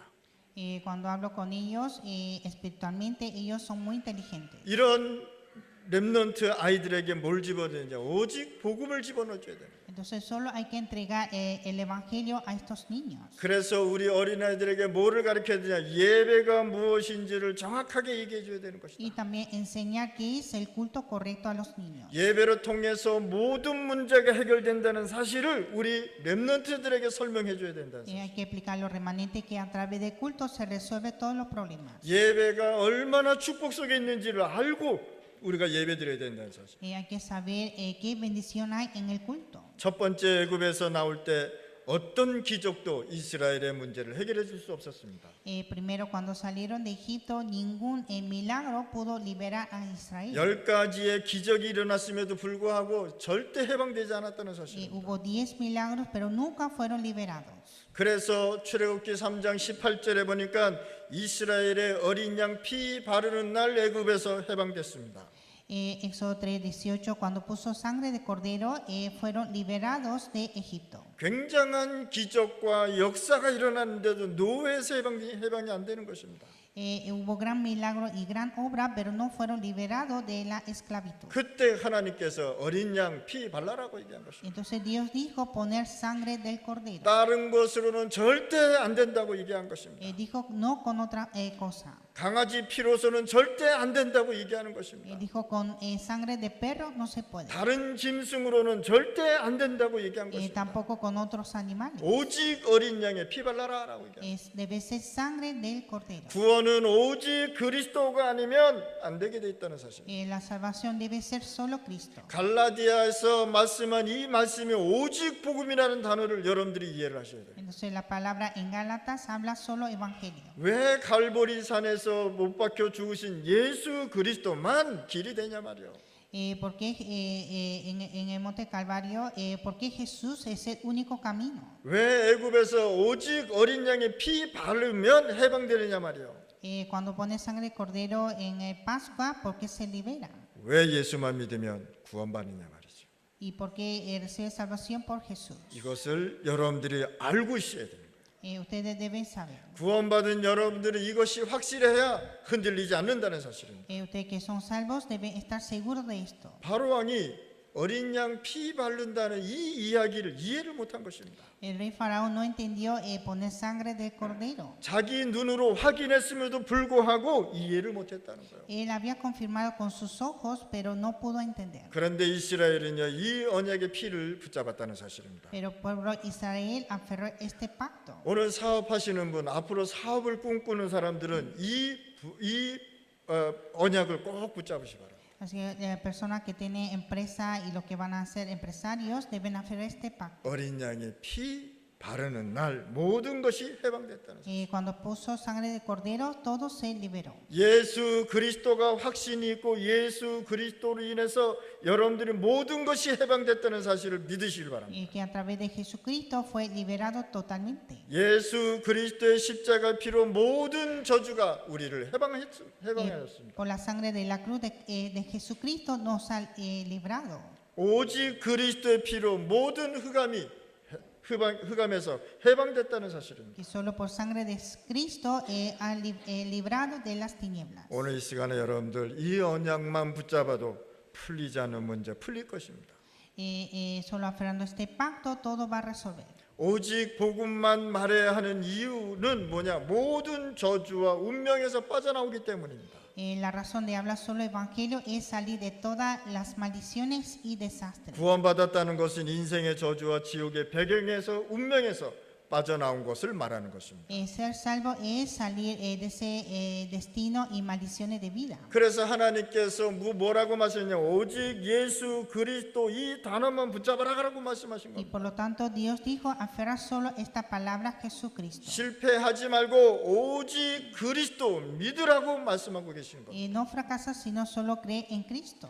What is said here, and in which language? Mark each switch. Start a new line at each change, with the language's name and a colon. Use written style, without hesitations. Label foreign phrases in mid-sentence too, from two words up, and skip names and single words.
Spanish: Cuando hablo con ellos, espiritualmente ellos son muy inteligentes.
Korean: 이런 렘넌트 아이들에게 뭘 집어넣느냐? 오직 복음을 집어넣어줘야 돼요.
Spanish: Entonces solo hay que entregar el evangelio a estos niños.
Korean: 그래서 우리 어린아이들에게 뭐를 가르쳐야 되냐? 예배가 무엇인지를 정확하게 얘기해 줘야 되는 것이다.
Spanish: Y también enseñar qué es el culto correcto a los niños.
Korean: 예배를 통해서 모든 문제가 해결된다는 사실을 우리 렘넌트들에게 설명해 줘야 된다는 사실.
Spanish: Hay que explicar a los remanentes que a través del culto se resuelven todos los problemas.
Korean: 예배가 얼마나 축복 속에 있는지를 알고 우리가 예배드려야 된다는 사실.
Spanish: Hay que saber qué bendición hay en el culto.
Korean: 첫 번째 애굽에서 나올 때 어떤 기적도 이스라엘의 문제를 해결해 줄 수 없었습니다.
Spanish: Primero, cuando salieron de Egipto, ningún milagro pudo liberar a Israel.
Korean: 10가지의 기적이 일어났음에도 불구하고 절대 해방되지 않았다는 사실입니다.
Spanish: Hubo 10 milagros, pero nunca fueron liberados.
Korean: 그래서 출애굽기 3장 18절에 보니까 이스라엘의 어린 양 피 바르는 날 애굽에서 해방됐습니다.
Spanish: Éxodo 3:18, cuando puso sangre de cordero, fueron liberados de Egipto.
Korean: 굉장한 기적과 역사가 일어났는데도 노예에서 해방이 안 되는 것입니다.
Spanish: Hubo gran milagro y gran obra, pero no fueron liberados de la esclavitud.
Korean: 그때 하나님께서 어린 양 피 발라라고 얘기한 것입니다.
Spanish: Entonces Dios dijo poner sangre del cordero.
Korean: 다른 것으로는 절대 안 된다고 얘기한 것입니다.
Spanish: Dijo no con otra cosa.
Korean: 강아지 피로서는 절대 안 된다고 얘기하는 것입니다.
Spanish: Dijo con sangre de perro no se puede.
Korean: 다른 짐승으로는 절대 안 된다고 얘기한 것입니다.
Spanish: Tampoco con otros animales.
Korean: 오직 어린 양의 피 발라라라고 얘기합니다.
Spanish: Debe ser sangre del cordero.
Korean: 구원은 오직 그리스도가 아니면 안 되게 돼 있다는 사실.
Spanish: La salvación debe ser solo Cristo.
Korean: 갈라디아에서 말씀한 이 말씀이 오직 복음이라는 단어를 여러분들이 이해를 하셔야 돼요.
Spanish: Entonces la palabra en Gálatas habla solo evangelio.
Korean: 왜 갈보리 산에서 못 박혀 죽으신 예수 그리스도만 길이 되냐 말이요.
Spanish: Porque en el monte Calvario, porque Jesús es el único camino.
Korean: 왜 애굽에서 오직 어린 양의 피 바르면 해방되느냐 말이요.
Spanish: Cuando pone sangre de cordero en el Pascua, porque se libera.
Korean: 왜 예수만 믿으면 구원받느냐 말이죠.
Spanish: Y porque recibe salvación por Jesús.
Korean: 이것을 여러분들이 알고 있어야 됩니다.
Spanish: Ustedes deben saber.
Korean: 구원받은 여러분들은 이것이 확실해야 흔들리지 않는다는 사실입니다.
Spanish: Ustedes que son salvos deben estar seguros de esto.
Korean: 바로 왕이 어린 양 피 바른다는 이 이야기를 이해를 못한 것입니다.
Spanish: El rey Faraón no entendió poner sangre del cordero.
Korean: 자기 눈으로 확인했음에도 불구하고 이해를 못했다는 거예요.
Spanish: Él había confirmado con sus ojos, pero no pudo entender.
Korean: 그런데 이스라엘은요 이 언약의 피를 붙잡았다는 사실입니다.
Spanish: Pero el pueblo Israel aferró este pacto.
Korean: 오늘 사업하시는 분, 앞으로 사업을 꿈꾸는 사람들은 이 언약을 꼭 붙잡으시 바랍니다.
Spanish: Así que personas que tienen empresa y los que van a ser empresarios deben aferrar este pacto.
Korean: 어린 양의 피 바르는 날 모든 것이 해방됐다는 사실.
Spanish: Cuando puso sangre de cordero, todo se liberó.
Korean: 예수 그리스도가 확신이 있고 예수 그리스도로 인해서 여러분들이 모든 것이 해방됐다는 사실을 믿으시길 바랍니다.
Spanish: Y que a través de Jesucristo fue liberado totalmente.
Korean: 예수 그리스도의 십자가 피로 모든 저주가 우리를 해방하였습니다.
Spanish: Por la sangre de la cruz de Jesucristo nos ha librado.
Korean: 오직 그리스도의 피로 모든 흑암에서 해방됐다는 사실입니다.
Spanish: Y solo por sangre de Cristo ha librado de las tinieblas.
Korean: 오늘 이 시간에 여러분들 이 언약만 붙잡아도 풀리지 않는 문제 풀릴 것입니다.
Spanish: Solo aferrando este pacto todo va a resolver.
Korean: 오직 복음만 말해야 하는 이유는 뭐냐? 모든 저주와 운명에서 빠져나오기 때문입니다.
Spanish: La razón de hablar solo evangelio es salir de todas las maldiciones y desastres.
Korean: 구원받았다는 것은 인생의 저주와 지옥의 배경에서 운명에서 빠져나온 것을 말하는 것입니다.
Spanish: Ser salvo es salir de ese destino y maldiciones de vida.
Korean: 그래서 하나님께서 뭐라고 말씀하셨냐? 오직 예수 그리스도 이 단어만 붙잡아라라고 말씀하신
Spanish: Y
Korean: 겁니다.
Spanish: por lo tanto Dios dijo aferrar solo esta palabra Jesucristo.
Korean: 실패하지 말고 오직 그리스도 믿으라고 말씀하고 계시는 겁니다.
Spanish: No fracasa sino solo cree en Cristo.